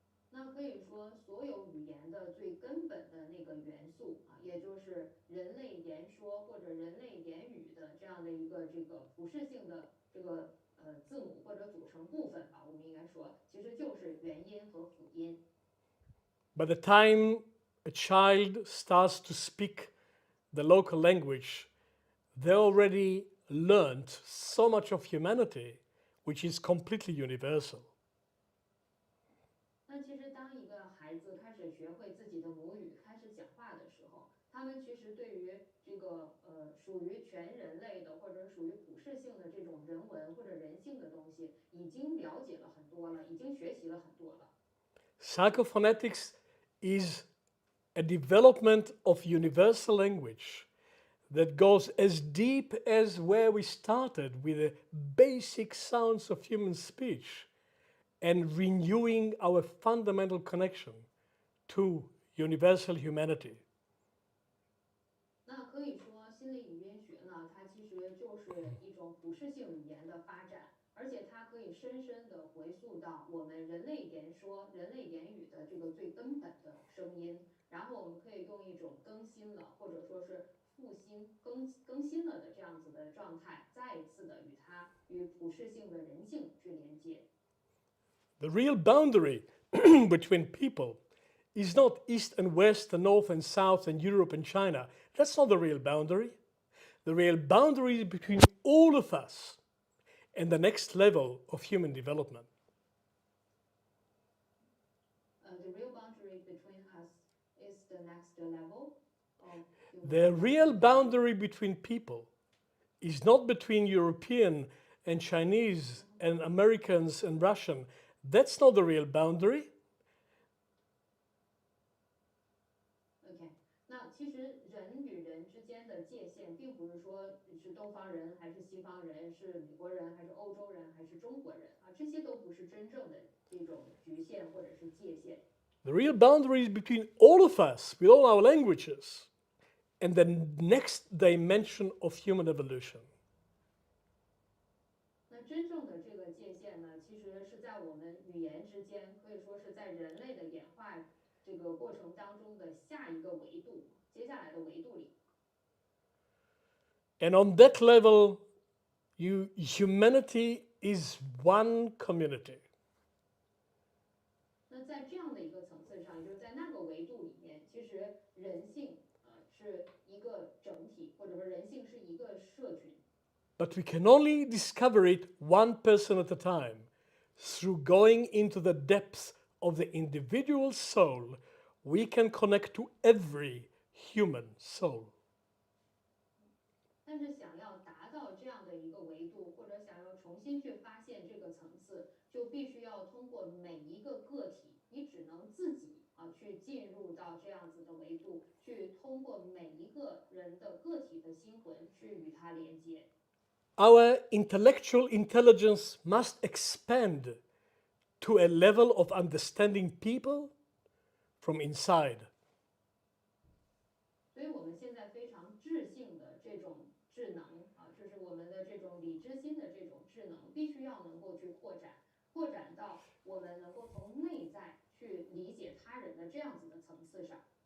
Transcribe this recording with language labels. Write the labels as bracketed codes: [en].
[zh] 那可以说，所有语言的最根本的那个元素啊，也就是人类言说或者人类言语的这样的一个这个普世性的这个字母或者组成部分吧，我们应该说，其实就是元音和辅音。 [en] By the time a child starts to speak the local language, they already learned so much of humanity, which is completely universal. [zh] 那其实当一个孩子开始学会自己的母语，开始讲话的时候，他们其实对于这个属于全人类的或者属于普世性的这种人文或者人性的东西，已经了解了很多了，已经学习了很多了。 [en] Psychophonetics is a development of universal language that goes as deep as where we started with the basic sounds of human speech and renewing our fundamental connection to universal humanity. [zh] 那可以说，心理语音学呢，它其实就是一种普世性语言的发展，而且它可以深深地回溯到我们人类言说、人类言语的这个最根本的声音，然后我们可以用一种更新了，或者说是复兴、更新了的这样子的状态，再一次的与普世性的人性去连接。 [en] The real boundary between people is not East and West and North and South and Europe and China. That's not the real boundary. The real boundary is between all of us and the next level of human development. The real boundary between us is the next level of human The real development. boundary between people is not between European and Chinese and Americans and Russian. That's not the real boundary. [zh] OK， 那其实人与人之间的界限，并不是说是东方人还是西方人，是美国人还是欧洲人还是中国人啊，这些都不是真正的这种局限或者是界限。 [en] The real boundary is between all of us with all our languages and the next dimension of human evolution. [zh] 那真正的这个界限呢，其实是在我们语言之间，可以说是在人类的演化这个过程当中的下一个维度，接下来的维度里。 [en] And on that level, humanity is one community. [zh] 那在这样的一个层次上，也就是在那个维度里面，其实人性是一个整体，或者说人性是一个社群。 [en] But we can only discover it one person at a time through going into the depths of the individual soul. We can connect to every human soul. [zh] 但是想要达到这样的一个维度，或者想要重新去发现这个层次，就必须要通过每一个个体，你只能自己去进入到这样子的维度，去通过每一个人的个体的心魂去与它连接。 [en] Our intellectual intelligence must expand to a level of understanding people from inside. [zh] 所以我们现在非常智性的这种智能就是我们的这种理智心的这种智能，必须要能够去扩展到我们能够从内在去理解他人的这样子的层次上。